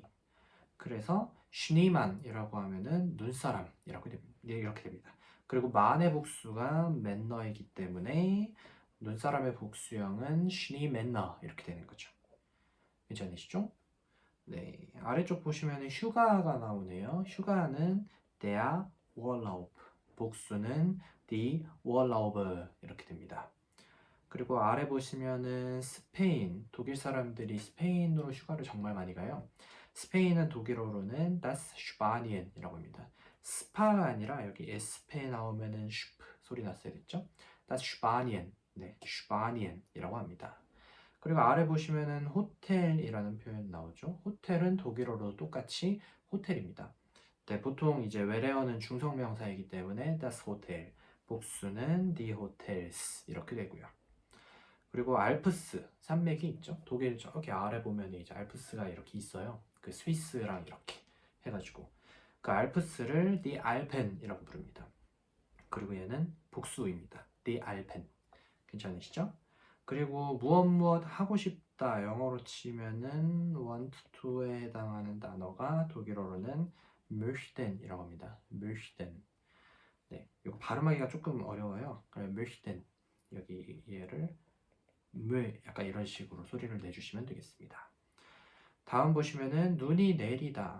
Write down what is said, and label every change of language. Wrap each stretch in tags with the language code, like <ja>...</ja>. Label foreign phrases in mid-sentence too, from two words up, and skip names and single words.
<ko>그래서 schneemann이라고 하면은 눈사람이라고 됩니다. 네, 이렇게 됩니다. 그리고 man의 복수가 manner이기 때문에 눈사람의 복수형은 schneemanner 이렇게 되는 거죠. 괜찮으시죠? 네, 아래쪽 보시면 휴가가 나오네요. 휴가는</ko> <de>der Urlaub,</de> <ko>복수는</ko> <de>die Urlaube</de> <ko>이렇게 됩니다. 그리고 아래 보시면은 스페인, 독일 사람들이 스페인으로 휴가를 정말 많이 가요. 스페인은 독일어로는</ko> <de>das Spanien</de> <ko>이라고 합니다. 스파가 아니라 여기 sp 나오면은 슈프 소리 났어야 됐죠?</ko> <de>das Spanien,</de> <ko>네, Spanien이라고 합니다. 그리고 아래 보시면은 호텔이라는 표현 나오죠. 호텔은 독일어로 똑같이 호텔입니다. 네, 보통 이제 외래어는 중성명사이기 때문에</ko> <de>das Hotel,</de> <ko>복수는</ko> <de>die Hotels</de> <ko>이렇게 되고요. 그리고 알프스 산맥이 있죠. 독일 저기 아래 보면 이제 알프스가 이렇게 있어요. 그 스위스랑 이렇게 해가지고 그 알프스를</ko> <de>die Alpen</de> <ko>이라고 부릅니다. 그리고 얘는 복수입니다.</ko> <de>die Alpen.</de> <ko>괜찮으시죠? 그리고 무엇 하고 싶다 영어로 치면은</ko> <en>want to</en> <ko>에 해당하는 단어가 독일어로는 möchten이라고 합니다. möchten. 네, 이거 발음하기가 조금 어려워요. 그래, möchten. 여기 얘를 약간 이런 식으로 소리를 내주시면 되겠습니다. 다음 보시면은 눈이 내리다.</ko>